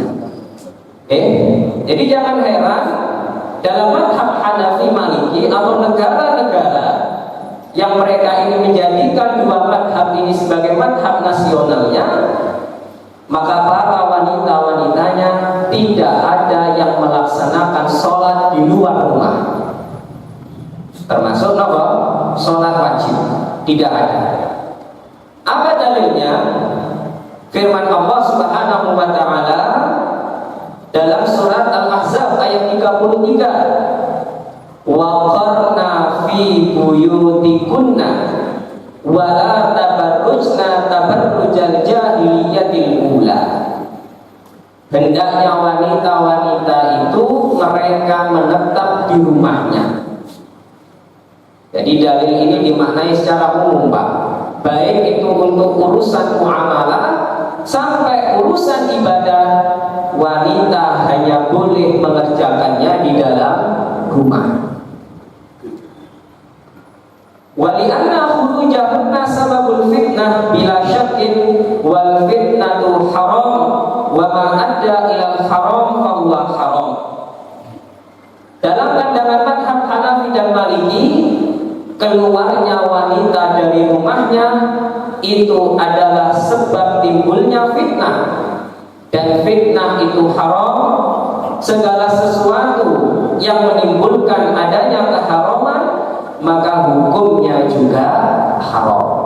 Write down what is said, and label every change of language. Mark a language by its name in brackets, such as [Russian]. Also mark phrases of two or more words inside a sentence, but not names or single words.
[Indonesian] Jadi jangan heran dalam madhab Hanafi Maliki atau negara-negara yang mereka ini menjadikan 2 madhab ini sebagai madhab nasionalnya, maka para wanita-wanitanya tidak ada yang melaksanakan sholat di luar rumah, termasuk apa? Sholat wajib, tidak ada. Apa dalilnya? Firman Allah [Arabic] سبحانه وتعالى [Indonesian] dalam surat Al-Ahzab ayat 33, [Arabic] وقرن في بيوتكن ولا تبرجن تبرج الجاهلية الأولى. [Indonesian] Hendaknya wanita-wanita itu mereka menetap di rumahnya. Jadi dalil ini dimaknai secara umum Pak, baik itu untuk urusan muamalah sampai urusan ibadah wanita hanya boleh mengerjakannya di dalam rumah. [Arabic] ولأن خروجهن سبب الفتنة بلا شك والفتنة حرام وما أدى إلى الحرام فهو حرام. [Indonesian] Dalam pandangan madhab Hanafi dan Maliki, keluarnya wanita dari rumahnya itu adalah sebab timbulnya fitnah, dan fitnah itu haram. Segala sesuatu yang menimbulkan adanya keharaman maka hukumnya juga haram.